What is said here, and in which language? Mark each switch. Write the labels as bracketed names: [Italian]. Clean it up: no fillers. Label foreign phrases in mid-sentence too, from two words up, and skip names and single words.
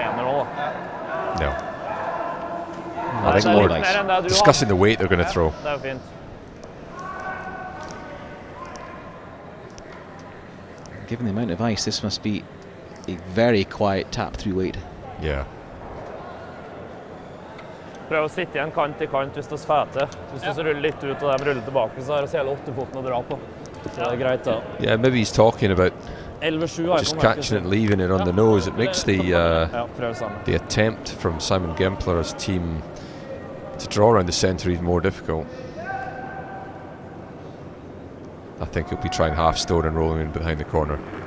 [English] No. I think more discussing the weight they're going to throw. Given the amount of ice, this must be a very quiet tap through weight. Yeah. [Norwegian] Prøv å sitte igjen kant til kant hvis du sveter. Hvis du ruller litt ut og de ruller tilbake, så er det hele 8-foten å dra på. Så det er greit da. [English] Yeah, maybe he's talking about just catching it and leaving it on the nose. It makes the attempt from Simon Gempler's team to draw around the centre even more difficult. I think he'll be trying half stone and rolling in behind the corner.